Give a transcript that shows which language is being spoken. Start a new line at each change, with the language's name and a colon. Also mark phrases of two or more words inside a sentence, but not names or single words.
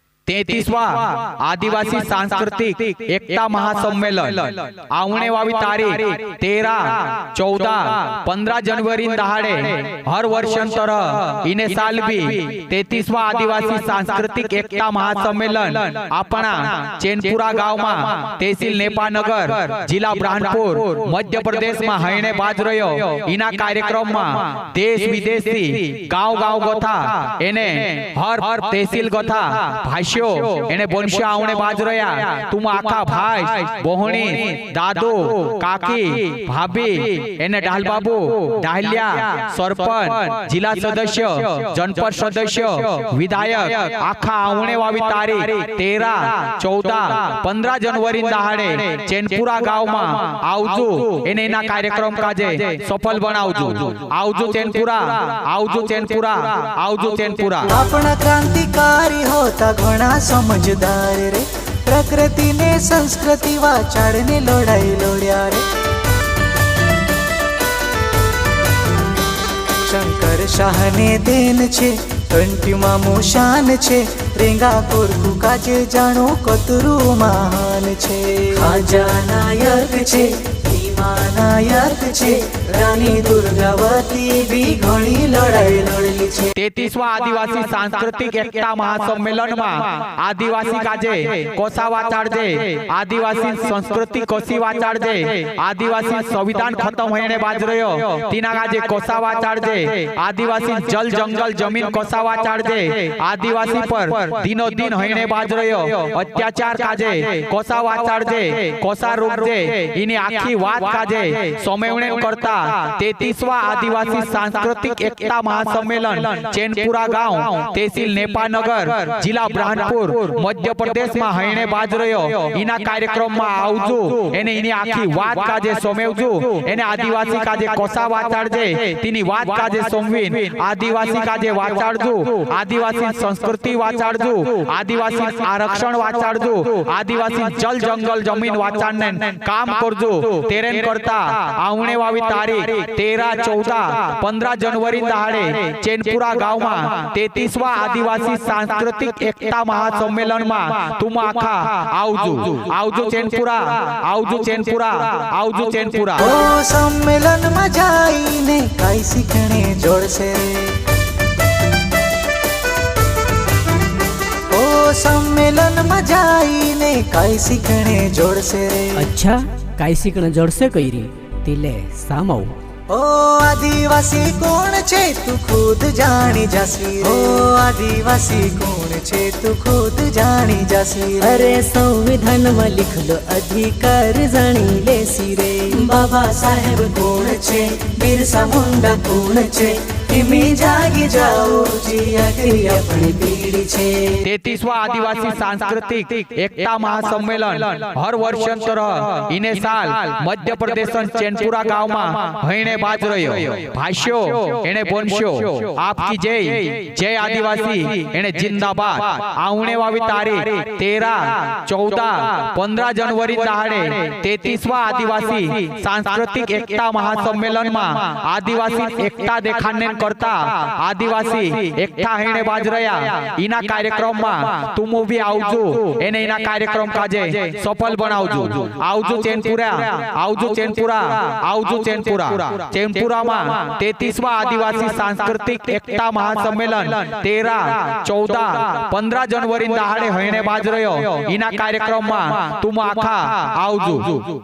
Bhili: 33वा आदिवासी सांस्कृतिक एकता महासंमेलन आवणे वावी तारीख 13, 14, 15 जनवरी दहाड़े हर वर्षांतर इने साल भी 33वा आदिवासी सांस्कृतिक एकता महासंमेलन अपना चैनपुरा गांव में तहसील नेपानगर जिला ब्राह्मणपुर मध्य प्रदेश में हईने बाज रह्यो। इना कार्यक्रम में देश विदेशी गांव गांव गोथा एने हर तहसील गोथा भाष्य एने बोनशे आवणे बाज रह्या। तुम आखा भाई बोहणी दादू काकी भाभी एने ढाल बाबू ढालिया सरपंच जिला सदस्य जनपद सदस्य विधायक आखा आवणे वावी तारीख 13, 14, 15 जनवरी दहाड़े चैनपुरा गांव में आवजो एने एना कार्यक्रम काजे सफल बनावजो। आवजो चैनपुरा, आवजो चैनपुरा, आवजो चैनपुरा। अपना क्रांतिकारी होता घणा समझदार रे, प्रकृति ने संस्कृति वाचाड़ने लड़ाई लड़्या रे। शंकर शाह ने देन छे कंठी मामू शान छे, रेंगा कोरकू काजे जानो कतरू महान छे। खाजा नायक छे भीमा नायक छे, रानी दुर्गावती भी घणी लड़ाई लड़ली छे। 33वा आदिवासी सांस्कृतिक एकता महासम्मेलन में आदिवासी काजे कोसा वाचाड़जे, आदिवासी संस्कृति कोसी वाचाड़जे, आदिवासी संविधान खत्म होने बाज रह्यो तीना काजे कोसा वाचाड़जे, आदिवासी जल जंगल जमीन कोसा वाचाड़जे, आदिवासी पर दिनो दिन होने बाज रह्यो अत्याचार काजे कोसा वाचाड़जे, कोसा रोकजे। इनी आखी बात काजे सोमेवणे करता 33वा आदिवासी सांस्कृतिक एकता महासम्मेलन चैनपुरा गांव तहसील नेपानगर जिला ब्राह्मणपुर मध्य प्रदेश में हईने बाज रह्यो। इना कार्यक्रम में आवजो एने इनी आखी बात काजे सोमेवजो। एने आदिवासी काजे कोसा वाचाड़जे, तिनी बात काजे सोमवीन, आदिवासी काजे वाचाड़जो, आदिवासी संस्कृति वाचाड़जो, आदिवासी आरक्षण वाचाड़जो, आदिवासी जल जंगल जमीन वाचाड़ने काम करजो। तेरेन करता आवणे वावी तारीख 13, 14, 15 जनवरी दहाड़े चैनपुरा गांव में 33वा आदिवासी सांस्कृतिक एकता महासम्मेलन में तुम आखा आवजो। आवजो चैनपुरा, आवजो चैनपुरा, आवजो चैनपुरा। ओ सम्मेलन में जाईने काई सीखणे जोड़से रे, ओ सम्मेलन में जाईने काई सीखणे जोड़से रे। अच्छा काई सीखणे जोड़से कईरी तिले सामो। ओ आदिवासी कौन छे तू खुद जानी जासी रे, ओ आदिवासी कौन छे तू खुद जानी जासी रे। अरे संविधान में लिखलो अधिकार जानी लेसी रे। बाबा साहेब कौन छे, बिरसा मुंडा कौन छे, इमी जागी जाओ जी आखिरी अपनी पीढ़ी छे। 33वा आदिवासी सांस्कृतिक एकता महासम्मेलन हर वर्षांतर इने साल मध्य प्रदेश चैनपुरा गांव में हईने बाज रह्यो। भाष्यो एने बोनशो आपकी जय जय आदिवासी एने जिंदाबाद। आवणे वावी तारीख 13, 14, 15 जनवरी दहाड़े 33वा आदिवासी सांस्कृतिक एकता महासम्मेलन में आदिवासी एकता देखाने करता आदिवासी एकता हईने बाज रह्या। इना कार्यक्रम में तुम भी आवजो एने इना कार्यक्रम काजे सफल बनावजो। आवजो चैनपुरा, आवजो चैनपुरा, आवजो चैनपुरा। चैनपुरा में 33वा आदिवासी सांस्कृतिक एकता महासम्मेलन 13, 14, 15 जनवरी दहाड़े हईने बाज रह्यो। इना कार्यक्रम में तुम आखा आवजो।